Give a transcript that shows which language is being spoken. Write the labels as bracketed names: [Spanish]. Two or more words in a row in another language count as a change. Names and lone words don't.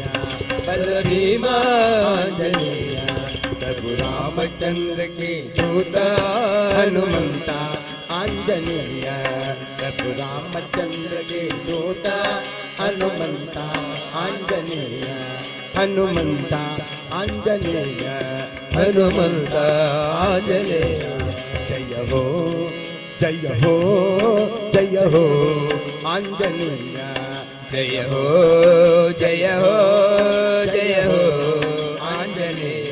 [Hindi] बल भीमा आंजनेय प्रभु रामचंद्र के दूत हनुमंत आंजनेय प्रभु रामचंद्र के दूत हनुमंत आंजनेय [Kannada] ಹನುಮಂತ ಆಂಜನೇಯ ಹನುಮಂತ ಆಂಜನೇಯ [Hindi] जय हो जय हो जय हो आंजनेय जय हो जय हो जय हो आंजनेय